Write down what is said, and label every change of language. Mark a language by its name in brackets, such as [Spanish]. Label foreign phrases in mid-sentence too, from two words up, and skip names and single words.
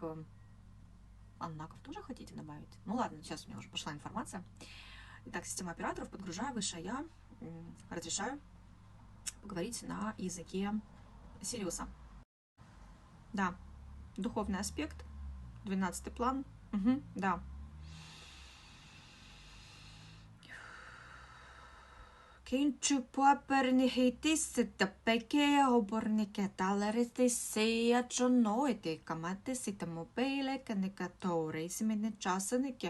[Russian] Аннаков тоже хотите добавить? Ну ладно, сейчас у меня уже пошла информация. Итак, система операторов, подгружаю, высшая я, разрешаю поговорить на языке Сириуса. Да, духовный аспект, 12-й план, да. Kinchu puaperni hitis tapeke oborni ketalaris se achonoite kamate sitamopele kanikatore simene chasanike